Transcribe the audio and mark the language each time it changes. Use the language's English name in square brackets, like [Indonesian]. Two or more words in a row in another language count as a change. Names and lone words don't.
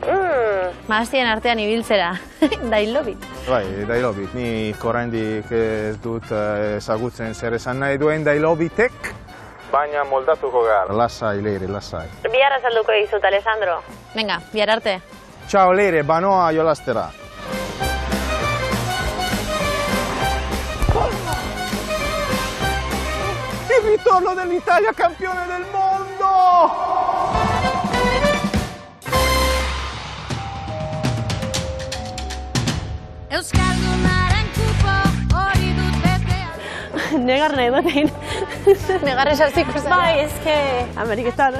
[Basque] Mahastien artean ibiltzera, dailobit. Bai, dailobit, ni oraindik ez dut ezagutzen zer esan nahi duen dailobitek, baina moldatuko gara. Lasai, Leire, lasai. Bihar azalduko dizut, Alessandro. Venga, bihar arte. Ciao, Leire, banoa jolastera. [Italian] Il ritorno dell'Italia campione del mondo! [Basque] Euskaldunaren kupo hori dut betea. Negar nahi dut egin. Negar esaziko zen. Bai, eske Ameriketan.